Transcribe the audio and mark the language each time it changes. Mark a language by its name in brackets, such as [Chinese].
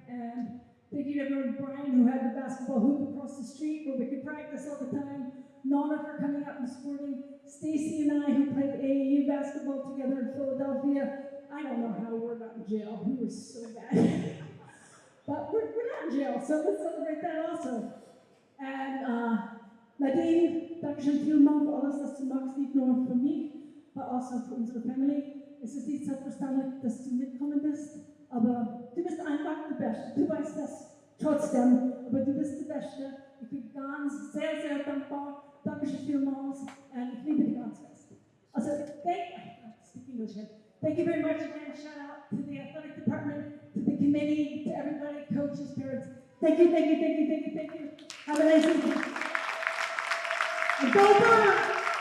[English] And thank you to everyone, Brian, who had the basketball hoop across the street where we could practice all the time. Nana for coming out and supporting. Stacy and I, who played AAU basketball together in Philadelphia. I don't know how we're not in jail. We were so bad. But we're not in jail, so let's celebrate that also. [German] And Nadine, dankeschön vielmals für alles, was du machst, nicht nur für mich, aber auch für unsere Family. Es ist nicht selbstverständlich, dass du mitgekommen bist, aber du bist einfach der Beste. Du weißt das trotzdem, aber du bist der Beste. Ich bin ganz sehr, sehr dankbar. Dankeschön vielmals und ich liebe dich ganz fest. [English] Also, speak English here. Thank you very much again. Shout out to the athletic department, to the committee, to everybody, coaches, parents. Thank you, thank you, thank you, thank you, thank you. Have a nice evening. And go Bernhardt!